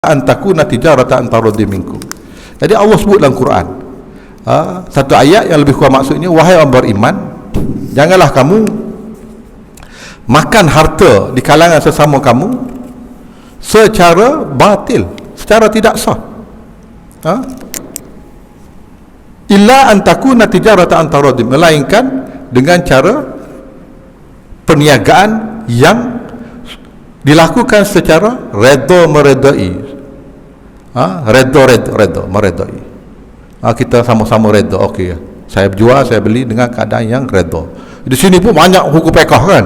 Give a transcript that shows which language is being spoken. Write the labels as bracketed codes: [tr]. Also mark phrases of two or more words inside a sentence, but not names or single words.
[ar] أن تكون تجارة عن تراض منكم. [ms] Jadi Allah sebut dalam Quran, satu ayat yang lebih kurang maksudnya, wahai orang beriman, janganlah kamu makan harta di kalangan sesama kamu secara batil, secara tidak sah. [ar] إلا أن تكون تجارة عن تراض, [ms] melainkan dengan cara perniagaan yang dilakukan secara redha meredai. Redha meredai. Kita sama-sama redha. Okey, saya jual, saya beli dengan keadaan yang redha. Di sini pun banyak hukum fiqh kan.